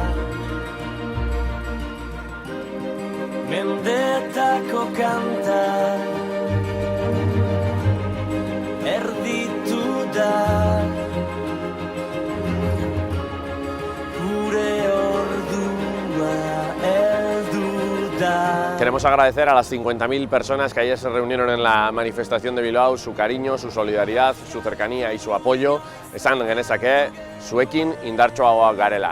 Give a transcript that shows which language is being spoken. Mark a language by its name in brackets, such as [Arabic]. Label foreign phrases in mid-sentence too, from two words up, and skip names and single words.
[Basque] Mendetako kanta erditu da, gure ordua heldu da. [Spanish] Queremos agradecer a las 50.000 personas que ayer se reunieron en la manifestación de Bilbao su cariño, su solidaridad, su cercanía y su apoyo. [Basque] Esan genezake, zuekin indartsuagoak garela.